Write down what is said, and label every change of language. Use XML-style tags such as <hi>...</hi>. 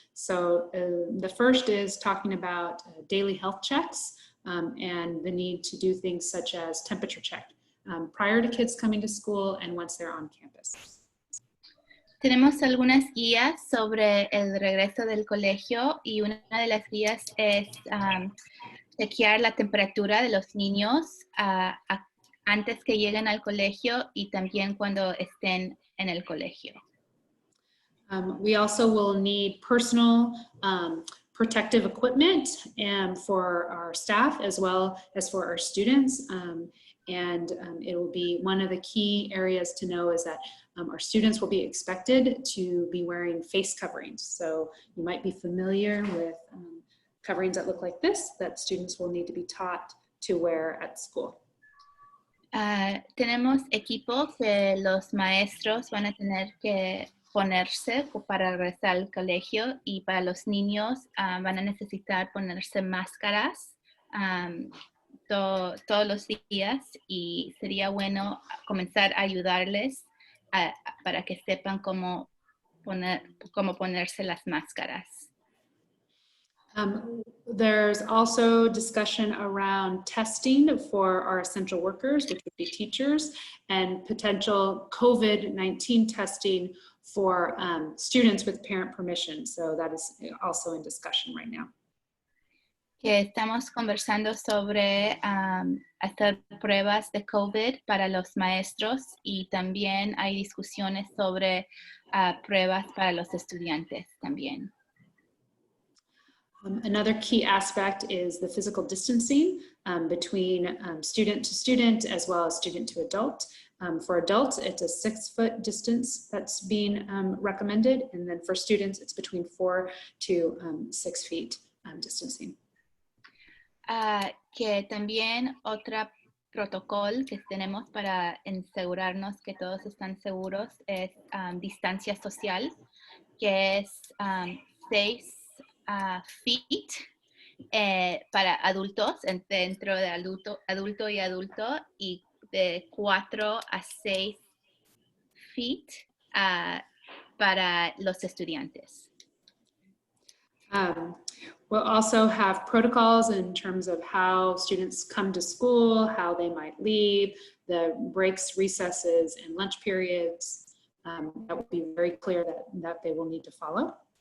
<en>So the first is talking about daily health checks and the need to do things such as temperature check prior to kids coming to school and once they're on campus.</en> <es>Tenemos algunas guías sobre el regreso del colegio, y una de las guías es chequear la temperatura de los niños antes que lleguen al colegio y también cuando estén en el colegio.</es> <en>We also will need personal protective equipment for our staff as well as for our students. It will be one of the key areas to know is that our students will be expected to be wearing face coverings. So you might be familiar with coverings that look like this that students will need to be taught to wear at school.</en> <es>Tenemos equipo que los maestros van a tener que ponerse para regresar al colegio, y para los niños van a necesitar ponerse máscaras todos los días, y sería bueno comenzar a ayudarles para que sepan cómo ponerse las máscaras.</es> <en>There's also discussion around testing for our essential workers, which would be teachers, and potential COVID-19 testing for students with parent permission. So that is also in discussion right now.</en> <es>Que estamos conversando sobre hacer pruebas de COVID para los maestros, y también hay discusiones sobre pruebas para los estudiantes también.</es> <en>Another key aspect is the physical distancing between student to student as well as student to adult. For adults, it's a 6-foot distance that's being recommended, and then for students, it's between 4 to 6 feet distancing.</en> <es>Que también otra protocolo que tenemos para asegurarnos que todos están seguros es distancia social, que es</es> <en>6 feet</en> <es>para adultos, dentro de adulto y adulto, y de 4 a 6 feet para los estudiantes.</es> <en>We'll also have protocols in terms of how students come to school, how they might leave, the breaks, recesses, and lunch periods. That will be very clear that they will need to follow.</en>